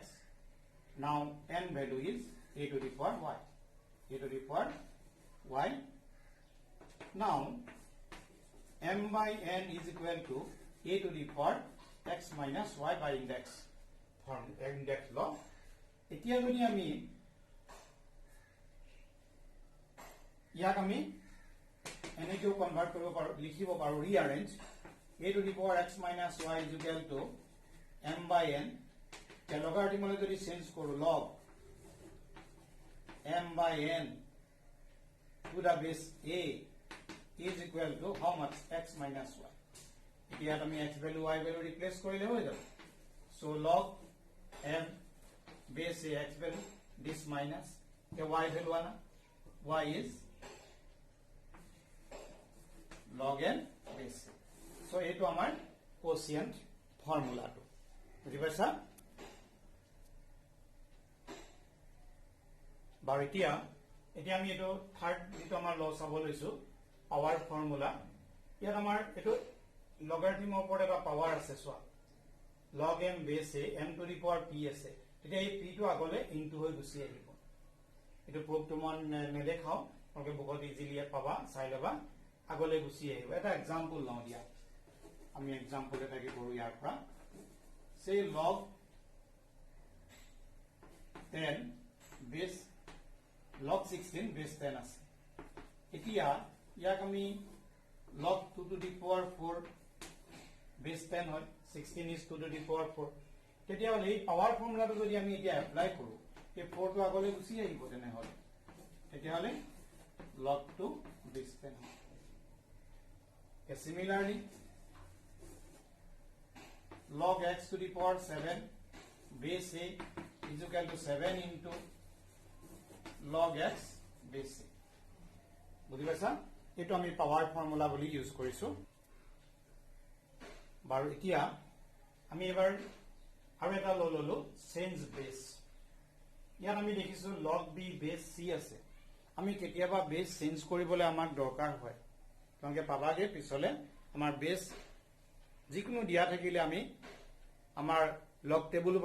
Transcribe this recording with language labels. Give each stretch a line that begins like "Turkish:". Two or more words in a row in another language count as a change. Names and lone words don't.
English: Now n value is a to the power y. A to the power y. Now m by n is equal to a to the power x minus y by index form index law.
Assamese: এতিয়া যদি আমি ইয়াক আমি এনেকেও কনভার্ট কৰিব পাৰো লিখিব পাৰো ৰিঅ্যাৰেঞ্জ
English: a to the power x minus y is equal to m by n
Assamese: তে লগাৰিথমলৈ যদি চেঞ্জ কৰো
English: log m by n to the base a is equal to how much x minus y.
Assamese: এতিয়া আমি
English: x value y value replace
Assamese: কৰিলে হৈ যাব.
English: So log m base a x value this minus the y value ana y is log n base a.
Assamese: So এটো আমাৰ
English: quotient formula
Assamese: টো বুজি পাইছা বাৰু এতিয়া আমি এটো থাৰ্ড যেটো আমাৰ ল চাব লৈছো
English: power formula
Assamese: ইয়াত আমাৰ এটো লগাৰিথমৰ ওপৰত এটা পাৱাৰ আছে সোৱা
English: log m base a m to the power p
Assamese: আছে তেতিয়া এই p টো আগলে ইনটু হৈ গুছি আহিব এটো প্ৰুফটো মন নেদেখাও তোমালোকে বহুত ইজিলি পাবা চাই লবা আগলে গুছি আহিব এটা एग्जांपल লওঁ দিয়া আমি एग्जांपल এটা কি কৰো ইয়াৰ পৰা
English: say log 10 base log 16 base 10
Assamese: আছে এতিয়া ইয়াক আমি
English: log 2 to the power 4 base 10
Assamese: হয়
English: 16 is 2 to the power 4
Assamese: তেতিয়া হলে এই
English: power formulaটো
Assamese: যদি আমি এতিয়া এপ্লাই কৰো এই 4 টো আগলৈ গুছি আহিব তেনে হয় তেতিয়া হলে
English: log 2 base 10
Assamese: হয় similarly
English: log x to the power 7 base a is equal to 7 into log x base a
Assamese: বুজি পাইছা এটো আমি
English: power formula
Assamese: বুলি ইউজ কৰিছো বাৰু এতিয়া আমি এবাৰ আৰু এটা ললো
English: change base
Assamese: ইয়াত আমি দেখিছো
English: log b base c
Assamese: আছে আমি কেতিয়াবা
English: base change
Assamese: কৰিবলৈ আমাক দৰকাৰ হয় তোমাকে পাবাগে পিছলে আমাৰ বেস যিকোনো দিয়া থাকিলে আমি আমাৰ লগ টেবুলো